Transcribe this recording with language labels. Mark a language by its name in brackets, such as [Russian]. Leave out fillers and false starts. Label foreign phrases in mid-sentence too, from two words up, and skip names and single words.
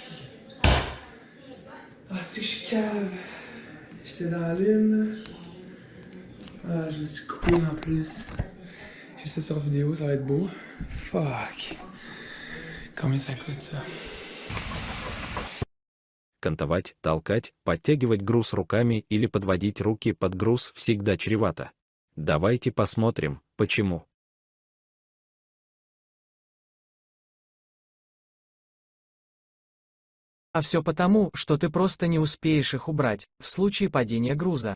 [French] Ah, c'est que je suis cave. J'étais dans la lune. Ah, je me suis coupé en plus. J'ai ça sur vidéo, ça va être beau. Fuck. Combien ça coûte ça? [Russian] Кантовать, толкать, подтягивать груз руками или подводить руки под груз всегда чревато. Давайте посмотрим, почему. А все потому, что ты просто не успеешь их убрать, в случае падения груза.